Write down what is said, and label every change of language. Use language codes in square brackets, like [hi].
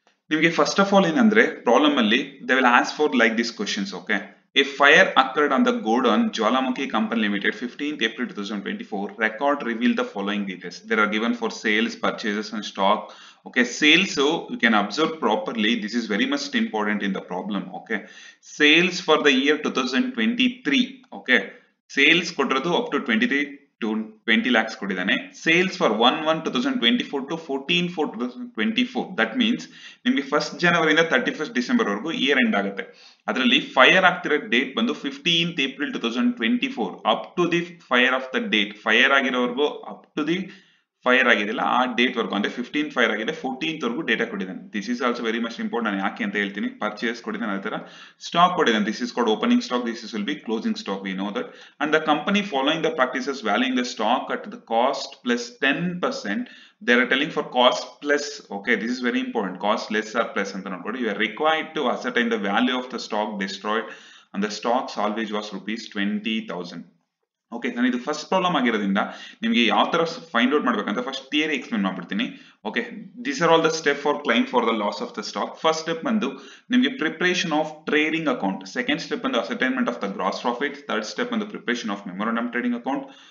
[kn] ನಿಮಗೆ [en] first of all [kn] ಏನಂದ್ರೆ [en] Problem ಅಲ್ಲಿ they will ask for like this questions. Okay, a fire occurred on the Godown Jwalamukhi Company Limited 15th April 2024. Record reveal the following details. They are given for sales, purchases and stock. Okay, sales, so you can observe properly. This is very much important in the problem. Okay, sales for the year 2023. Okay, sales [kn] ಕೊಟ್ಟಿರೋದು [en] up to 23 to 20 lakhs [kn] ಕೊಟ್ಟಿದ್ದಾನೆ. [en] Sales for 1/1/2024 to 14/4/2024. That means [kn] ನಿಮಗೆ 1st ಜನವರಿಯಿಂದ 31st December ವರೆಗೂ year end ಆಗುತ್ತೆ. ಅದರಲ್ಲಿ [en] Fire ಆಗ್ತಿರೋ date ಬಂದು 15th April 2024 up to the fire of the date. [kn] Fire ಆಗಿರೋವರೆಗೂ [en] up to the fire [kn] ಆಗಿದೆಯಲ್ಲ ಆ ಡೇಟ್ ವರ್ಗು ಅಂದ್ರೆ 15 ಫೈರ್ ಆಗಿದೆ 14th ವರೆಗೂ ಡೇಟಾ ಕೊಟ್ಟಿದ್ದಾನೆ. [en] This is also very much important. [kn] ನಾನು ಯಾಕೆ ಅಂತ ಹೇಳ್ತೀನಿ. ಪರ್ಚೇಸ್ ಕೊಟ್ಟಿದ್ದಾನೆ, ಅದೇ ತರ ಸ್ಟಾಕ್ ಕೊಟ್ಟಿದ್ದಾನೆ. [en] This is called opening stock, this is will be closing stock. We know that. And the company following the practices valuing the stock at the cost plus 10%. they are telling for cost plus. Okay, this is very important. Cost less or plus [kn] ಅಂತ ನೋಡ್ಕೊಳ್ಳಿ. [en] You are required to ascertain the value of the stock destroyed and the stock salvage was rupees 20,000. [kn] Okay, ನಾನು ಇದು first problem ಆಗಿರೋದ್ರಿಂದ ನಿಮಗೆ ಯಾವ ತರ find out ಮಾಡ್ಬೇಕಂತ first theory explain ಮಾಡ್ಬಿಡ್ತೀನಿ. [en] Okay, these are all the step for claim for the loss of the stock. First step [kn] ಬಂದು ನಿಮಗೆ [en] Preparation of trading account. Second step ಬಂದು ascertainment of the gross profit. Third step ಬಂದು preparation of memorandum trading account.